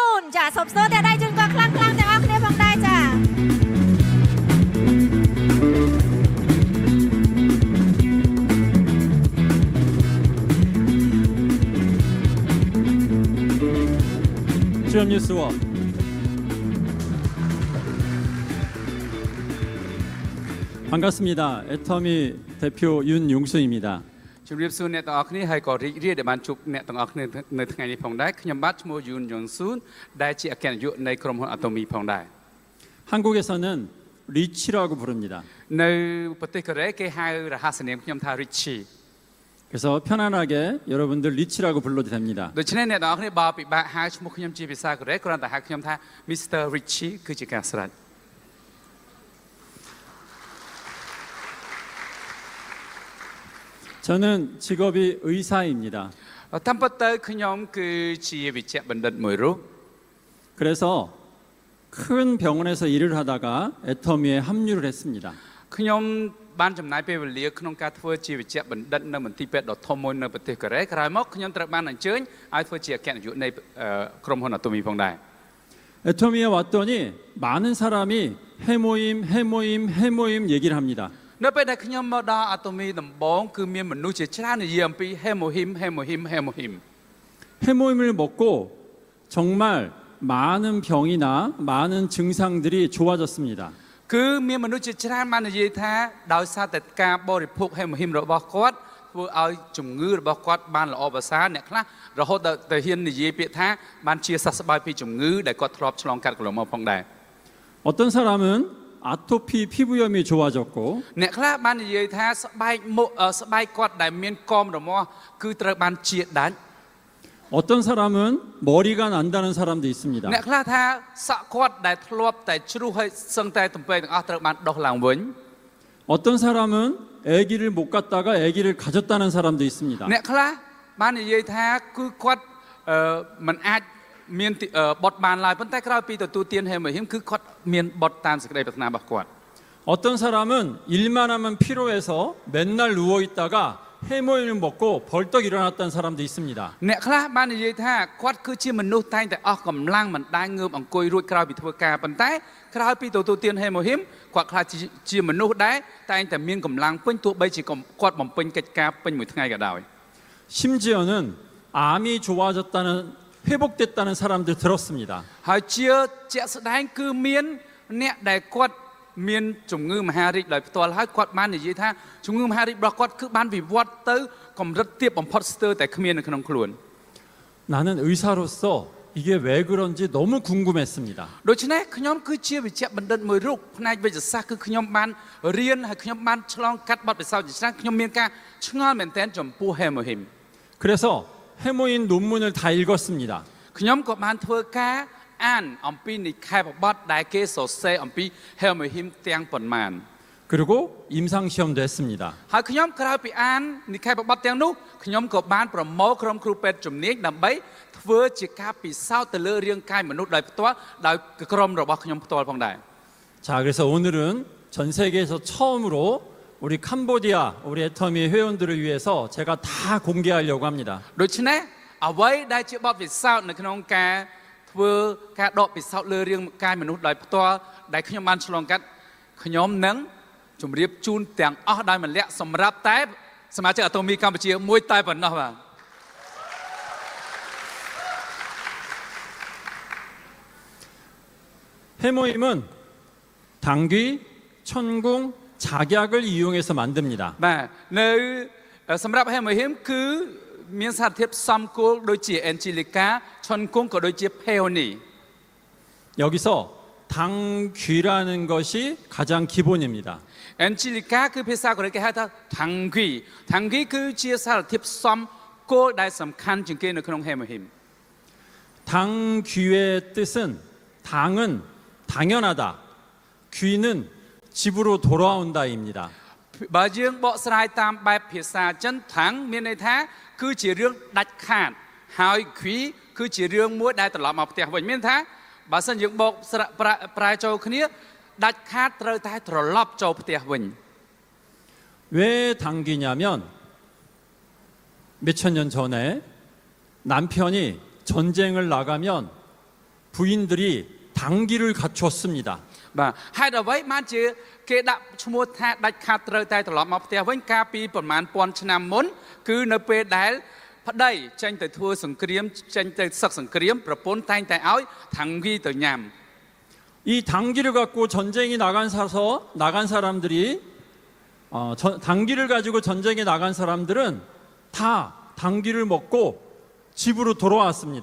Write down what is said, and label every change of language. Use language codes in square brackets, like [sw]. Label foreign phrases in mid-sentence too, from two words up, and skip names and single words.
[km] ចាសូមស្ទើរតែដៃជូនក៏ខ្លាំងៗទាំងអស់គ្នាផងដែរចា [ko] 주연 뉴스와 반갑습니다. 애터미 대표 윤용수입니다. [km] ជំរាបសួរអ្នកទាំងអស់គ្នាហើយក៏រីករាយដែលបានជួបអ្នកទាំងអស់គ្នានៅថ្ងៃនេះផងដែរខ្ញុំបាទឈ្មោះយូនយ៉ុងស៊ូនដែលជាអគ្គនាយកនៃក្រុមហ៊ុន Atomy ផងដែរ [ko] 한국에서는 리치라고 부릅니다. [km] នៅប្រទេសកូរ៉េគេហៅរហស្សនាមខ្ញុំថា Richie [ko] 그래서 편안하게 여러분들 리치라고 불러도 됩니다. [km] ដូច្នេះអ្នកទាំងអស់គ្នាបើពិបាកហៅឈ្មោះខ្ញុំជាភាសាកូរ៉េគ្រាន់តែហៅខ្ញុំថា Mr. Richie គឺជាការស្រេច [ko] 저는 직업이 의사입니다. [km] តាមពិតទៅខ្ញុំគឺជាវិជ្ជបណ្ឌិតមួយរូប [ko] 그래서 큰 병원에서 일을 하다가 애터미에 합류를 했습니다. [km] ខ្ញុំបានចំណាយពេលវេលាក្នុងការធ្វើជាវិជ្ជបណ្ឌិតនៅមន្ទីរពេទ្យដ៏ធំមួយនៅប្រទេសកូរ៉េក្រោយមកខ្ញុំត្រូវបានអញ្ជើញឲ្យធ្វើជាអគ្គនាយកនៃក្រុមហ៊ុន Atomy ផងដែរ [ko] 애터미에 왔더니 많은 사람이 해모임 얘기를 합니다. [km] នៅពេលដែលខ្ញុំមកដល់ Atomy ដំបូងគឺមានមនុស្សជាច្រើននិយាយអំពី Hemohim [ko] 해모임을 먹고 정말 많은 병이나 많은 증상들이 좋아졌습니다. [km] គឺមានមនុស្សជាច្រើនបាននិយាយថាដោយសារតែការបរិភោគ Hemohim របស់គាត់ធ្វើឲ្យជំងឺរបស់គាត់បានល្អប្រសើរអ្នកខ្លះរហូតដល់ទៅហ៊ាននិយាយពាក្យថាបានជាសះស្បើយពីជំងឺដែលគាត់ធ្លាប់ឆ្លងកាត់កន្លងមកផងដែរ [ko] 어떤 사람은 아토피 피부염이 좋아졌고 [km] អ្នកខ្លះបាននិយាយថាស្បែកគាត់ដែលមានកមរមាស់គឺត្រូវបានជាដាច់ [ko] 어떤 사람은 머리가 난다는 사람도 있습니다. [km] អ្នកខ្លះថាសក់គាត់ដែលធ្លាប់តែជ្រុះហើយសឹងតែទំពេទាំងអស់ត្រូវបានដុសឡើងវិញ [ko] 어떤 사람은 아기를 못 갖다가 아기를 가졌다는 사람도 있습니다. [km] អ្នកខ្លះបាននិយាយថាគឺគាត់មិនអាចមានបត់បានឡើយប៉ុន្តែក្រោយពីទទួលទាន Hemohim គឺគាត់មានបត់តាមសេចក្តីប្រាថ្នារបស់គាត់ [ko] 어떤 사람은 일만 하면 피로해서 맨날 누워 있다가 해모임을 먹고 벌떡 일어났다는 사람도 있습니다. [km] អ្នកខ្លះបាននិយាយថាគាត់គឺជាមនុស្សតែងតែអស់កម្លាំងមិនដែលងើបអង្គុយរួចក្រោយពីធ្វើការប៉ុន្តែក្រោយពីទទួលទាន Hemohim គាត់ខ្លះជាមនុស្សដែលតែងតែមានកម្លាំងពេញទោះបីជាគាត់បំពេញកិច្ចការពេញមួយថ្ងៃក៏ដោយ [ko] 심지어는 암이 좋아졌다는 회복됐다는 사람들 들었습니다. [km] ហើយជាជាក់ស្ដែងគឺមានអ្នកដែលគាត់មានជំងឺមហារីកដោយផ្ទាល់ហើយគាត់បាននិយាយថាជំងឺមហារីករបស់គាត់គឺបានវិវត្តទៅកម្រិតទាបបំផុតស្ទើរតែគ្មាននៅក្នុងខ្លួន [ko] 나는 의사로서 이게 왜 그런지 너무 궁금했습니다. [km] ដូច្នេះខ្ញុំគឺជាវិជ្ជបណ្ឌិតមួយរូបផ្នែកវិទ្យាសាស្ត្រគឺខ្ញុំបានរៀនហើយខ្ញុំបានឆ្លងកាត់បទពិសោធន៍ជាច្រើនខ្ញុំមានការឆ្ងល់មែនទែនចំពោះ Hemohim [ko] 그래서 해모임 논문을 다 읽었습니다. [km] ខ្ញុំក៏បានធ្វើការអានអំពីនិក្ខេបបទដែលគេសរសេរអំពី Hemohim ទាំងប៉ុន្មាន [ko] 그리고 임상 시험도 했습니다. [km] ហើយខ្ញុំក្រោយពីអាននិក្ខេបបទទាំងនោះខ្ញុំក៏បានប្រមូលក្រុមគ្រូពេទ្យជំនាញដើម្បីធ្វើជាការពិសោធន៍ទៅលើរាងកាយមនុស្សដោយផ្ទាល់ដោយក្រុមរបស់ខ្ញុំផ្ទាល់ផងដែរ [ko] 자, 그래서 오늘은 전 세계에서 처음으로 우리 캄보디아, 우리 애터미 회원들을 위해서 제가 다 공개하려고 합니다. [km] ដូច្នេះអ្វីដែលជាបទពិសោធន៍នៅក្នុងការធ្វើការដកពិសោធន៍លើរាងកាយមនុស្សដោយផ្ទាល់ដែលខ្ញុំបានឆ្លងកាត់ខ្ញុំនឹងជម្រាបជូនទាំងអស់ដោយម្លាក់សម្រាប់តែសមាជិក Atomy កម្ពុជាមួយតែប៉ុណ្ណោះបាទ [ko] 해모임은 당귀, 천궁, 작약을 이용해서 만듭니다. [km] បាទនៅសម្រាប់ Hemohim គឺមានសារធាតុផ្សំគោលដូចជា Angelica ឈុនគង់ក៏ដូចជា Peony [ko] 여기서 당귀라는 것이 가장 기본입니다. [km] Angelica គឺភាសាកូរ៉េគេហៅថា Tangui គឺជាសារធាតុផ្សំគោលដែលសំខាន់ជាងគេនៅក្នុង Hemohim [ko] 당귀의 뜻은 당은 당연하다, 귀는 집으로 돌아온다입니다. [km] បើយើងបកស្រាយតាមបែបភាសាចិនថាំងមានន័យថាគឺជារឿងដាច់ខាតហើយឃ្វីគឺជារឿងមួយដែលត្រឡប់មកផ្ទះវិញមានថាបើសិនយើងបកប្រែចូលគ្នាដាច់ខាតត្រូវតែត្រឡប់ចូលផ្ទះវិញ [ko] 왜 당귀냐면 몇천 년 전에 남편이 전쟁을 나가면 부인들이 당기를 갖추었습니다. [km] បាទហើយដល់អ្វីបានជាគេដាក់ឈ្មោះថាដាច់ខាតត្រូវតែត្រឡប់មកផ្ទះវិញកាលពីប្រហែលពាន់ឆ្នាំមុនគឺនៅពេលដែលប្តីចេញទៅធ្វើសង្គ្រាមចេញទៅសឹកសង្គ្រាមប្រពន្ធតែងតែឲ្យថាំងគីទៅញ៉ាំ [ko] 이 당기를 갖고 전쟁에 나간 사람들이 당기를 가지고 전쟁에 나간 사람들은 다 당기를 먹고 집으로 돌아왔습니다.